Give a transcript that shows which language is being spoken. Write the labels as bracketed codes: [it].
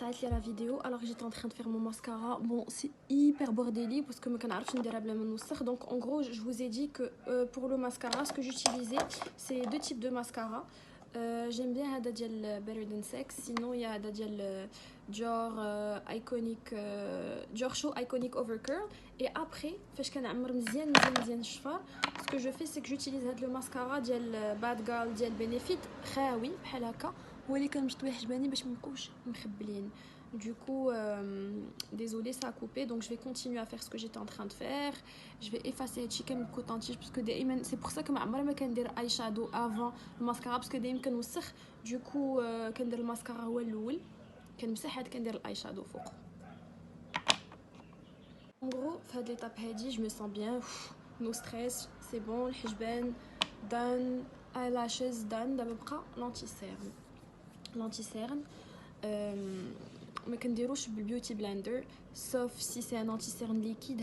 [fr] la vidéo alors que j'étais en train de faire mon mascara. Bon, c'est hyper bordélique parce que donc en gros je vous ai dit que pour le mascara ce que j'utilisais c'est deux types de mascara. J'aime bien [ar] هذا ديال [fr] Better Than Sex, sinon il y a هذا ديال Dior Iconic Dior Show Iconic Overcurl. Et après [ar] فاش كنعمر مزيان الشفار [fr] ce que je fais c'est que j'utilise [ar] هذا [fr] le mascara [ar] ديال Bad Girl ديال Benefit خاوي بحال هكا هو اللي كنمشطوي حجباني باش ما نبقاوش مخبلين. [fr] Du coup, désolé, ça a coupé. Donc, je vais continuer à faire ce que j'étais en train de faire. Je vais effacer les chicken coton-tige parce que c'est pour ça que je ne peux pas eyeshadow avant le mascara parce que je peux pas. Du coup, je vais faire le mascara [ar] هو الأول. كنمسح هاد كندير eyeshadow فوق. [fr] En gros, [ar] في [fr] هاد l'étape [ar] هادي, [fr] je me sens bien. [en] No stress, [fr] c'est bon. [ar] الحجبان [en] done, eyelashes done. [ar] دابا بقى l'anti-cerne. ما كنديروش بالبيوتي بلندر [fr] sauf si c'est un anti-cerne liquide.